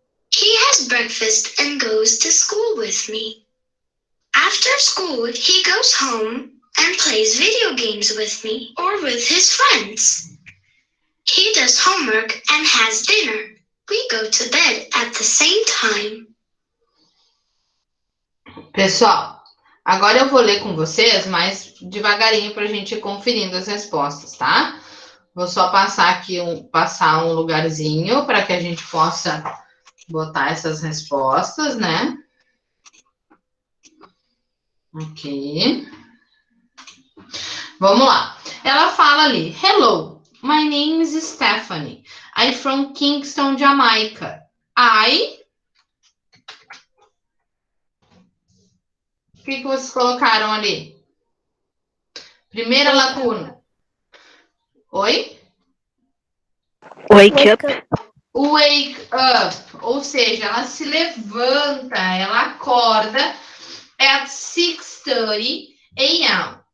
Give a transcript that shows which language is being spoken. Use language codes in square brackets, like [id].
[en] He has breakfast and goes to school with me. After school, he goes home and plays video games with me or with his friends. He does homework and has dinner. We go to bed at the same time. [pt] Pessoal, agora eu vou ler com vocês, mas devagarinho para a gente ir conferindo as respostas, tá? Vou só passar aqui passar um lugarzinho para que a gente possa botar essas respostas, né? Ok. Vamos lá. Ela fala ali: [en] Hello, my name is Stephanie. I'm from Kingston, Jamaica. [pt] O que vocês colocaram ali? Primeira lacuna. Oi? [en] Wake up. Wake up. [pt] Ou seja, ela se levanta, ela acorda [en] at 6:30 a.m.